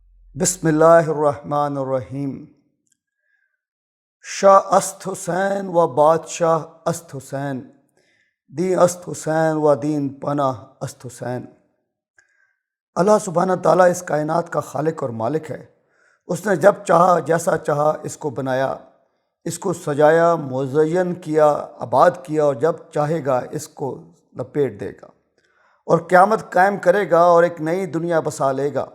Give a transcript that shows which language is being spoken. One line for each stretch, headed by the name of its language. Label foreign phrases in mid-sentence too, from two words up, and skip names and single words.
Arabic: بسم اللہ الرحمن الرحیم۔
Persian: شاہ است حسین و بادشاہ است حسین، دین است حسین و دین پناہ است حسین۔
Urdu: اللہ سبحانہ تعالیٰ اس کائنات کا خالق اور مالک ہے۔ اس نے جب چاہا جیسا چاہا اس کو بنایا، اس کو سجایا، مزین کیا، آباد کیا، اور جب چاہے گا اس کو لپیٹ دے گا اور قیامت قائم کرے گا اور ایک نئی دنیا بسا لے گا۔